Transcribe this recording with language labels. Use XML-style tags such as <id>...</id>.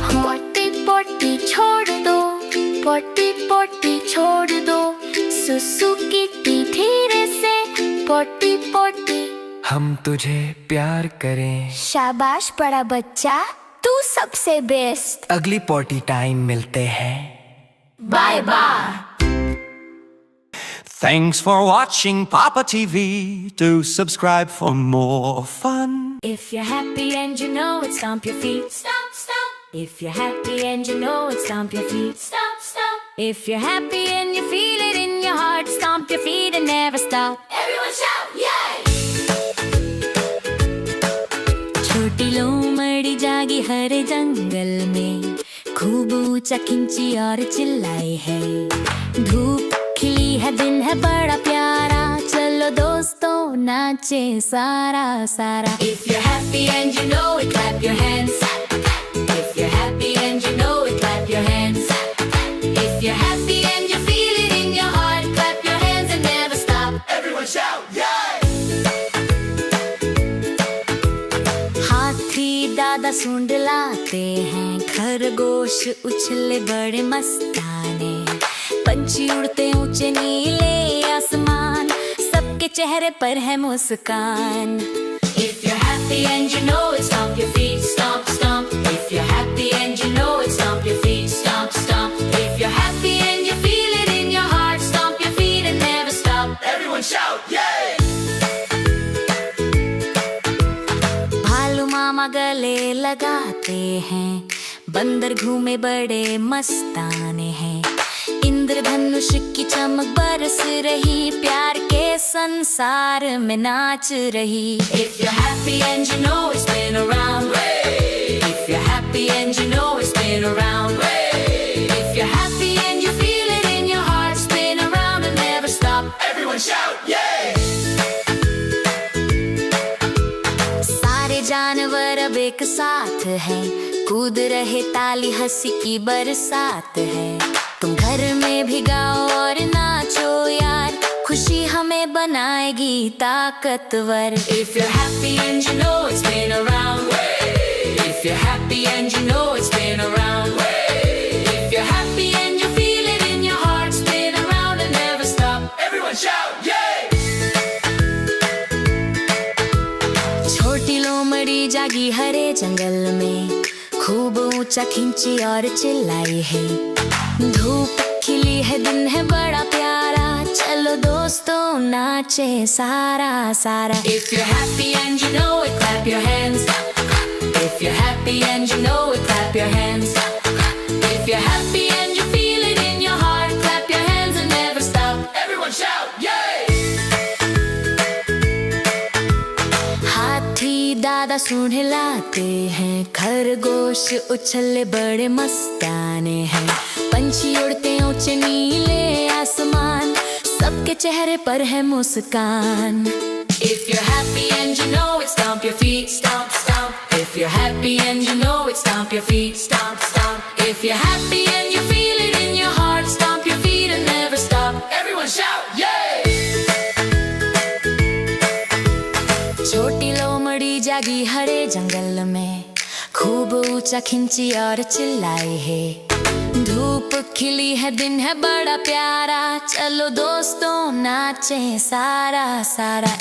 <hi>Potty potty छोड़ दो, potty potty छोड़ दो, सुसु किटी धीरे से पॉटी पॉटी। हम तुझे प्यार करें, शाबाश बड़ा बच्चा, तू सबसे बेस्ट। अगली पोटी टाइम मिलते हैं, bye bye.</hi> <en>Thanks for watching Papa TV. Do subscribe for more fun. If you're happy and you know it, stomp your feet. Stomp, stomp. If you're happy and you know it, stomp your feet. Stomp, stomp. If you're happy and you feel it in your heart, stomp your feet and never stop. Everyone shout, yay!</en> <hi>छोटी लोमड़ी जागी हरे जंगल में, खूब ऊंचा खिंची और चिल्लाई है, धूप खिली है दिन है बड़ा प्यारा, चलो दोस्तों नाचे सारा सारा।</hi> <en>If you're happy and you know it, clap your hands. If you're happy and you know it, clap your hands. If you're happy and you feel it in your heart, clap your hands and never stop. Everyone shout, yay!</en> <hi>हाथी दांत दादा सूंड लाते हैं, खरगोश उछले बड़े मस्ताने, पंछी उड़ते ऊंचे नीले आसमान, सबके चेहरे पर है मुस्कान।</hi> <en>If you're happy and you know it, stomp your feet, stomp, stomp. If you're happy and you know it, stomp your feet, stomp, stomp. If you're happy and you feel it in your heart, stomp your feet and never stop. Everyone shout, yay!</en> <hi>भालू मामा गले लगाते हैं, बंदर घूमे बड़े मस्ताने हैं, इंद्रधनुष की चमक बरस रही, प्यार के संसार में नाच रही।</hi> <en>If you're happy and you know it's been around, way. If you're happy and you know it's been around, way. If you're happy and you feel it in your heart, spin around and never stop. Everyone shout, yay!</en> <hi>सारे जानवर अब एक साथ हैं, कूद रहे ताली हंसी की बरसात है। तुम घर में भी गाओ और नाचो यार, खुशी हमें बनाएगी ताकतवर।</hi> <en>If you're happy and you know it's been around, way. If you're happy and you know it's been around, way. If you're happy and you feel it in your heart, spin around and never stop. Everyone shout, yay!</en> <hi>छोटी लोमड़ी जागी हरे जंगल में, खूब ऊंचा खींची और चिल्लाई है, धूप खिली है दिन है बड़ा प्यारा, चलो दोस्तों नाचे सारा सारा।</hi> <en>If you're happy and you know it, clap your hands. If you're happy and you know it, clap your hands. If you're happy and you feel it in your heart, clap your hands and never stop. Everyone shout, yay!</en> <hi>हाथी दादा सूंड लाते हैं, खरगोश उछले बड़े मस्ताने हैं, पंछी उड़ते ऊंचे नीले आसमान, सबके चेहरे पर है मुस्कान।</hi> <en>If you're happy and you know it, stomp your feet, stomp, stomp. If you're happy and you know it, stomp your feet, stomp, stomp. If you're happy and you feel it in your heart, stomp your feet and never stop. Everyone shout, yay!</en> <hi>छोटी लोमड़ी जागी हरे जंगल में, खूब ऊंचा खिंची और चिल्लाई है, धूप खिली है दिन है बड़ा प्यारा, चलो दोस्तों नाचे सारा सारा।</hi>